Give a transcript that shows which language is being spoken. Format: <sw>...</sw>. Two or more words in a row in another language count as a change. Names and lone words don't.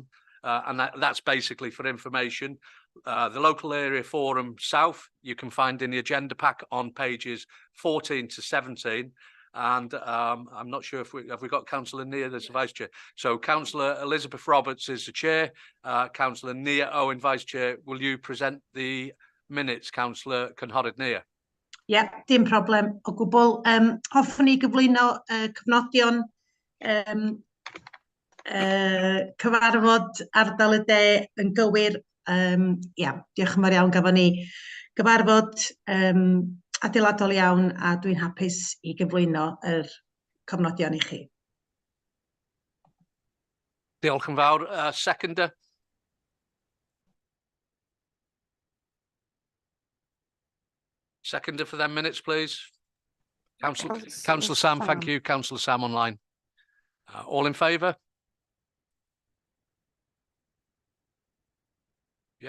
<en>And that's basically for information. The local area forum south, you can find in the agenda pack on pages 14 to 17. And I'm not sure if we got Councillor Nia as the Vice Chair. So Councillor Elizabeth Roberts is the Chair. Councillor Nia Owen, Vice Chair. Will you present the minutes, Councillor Cynghoryd Nia?</en> <cy>Yeah, dim problem o gwbl. Hoffwn ni gyflwyno cyfnodion cyfarfod ardal y de yn gywir. Diolch yn fawr iawn, gafon ni gyfarfod adeiladol iawn a dwi'n hapus i gyflwyno yr cofnodion i chi. Diolch yn fawr.</cy> <en>Seconder. Seconder for them minutes, please. Councillor Sam, thank you. Councillor Sam online. All in favour? Yep.</en>